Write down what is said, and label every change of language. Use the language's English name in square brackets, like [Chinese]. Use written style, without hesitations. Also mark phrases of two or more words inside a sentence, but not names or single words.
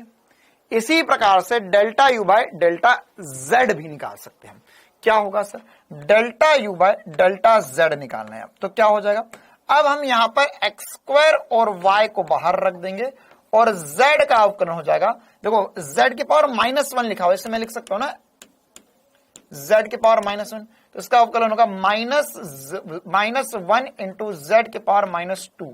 [Hindi] इसी प्रकार से Δu/Δz भी निकाल सकते हैं। क्या होगा सर? Δu/Δz निकालना है। अब तो क्या हो जाएगा, अब हम यहां पर x² और y को बाहर रख देंगे और z का अवकलन हो जाएगा, देखो z की पावर -1 लिखा हुआ है, इससे मैं लिख सकता हूं ना z की पावर -1, तो इसका अवकलन होगा -1 इंटू z की पावर -2।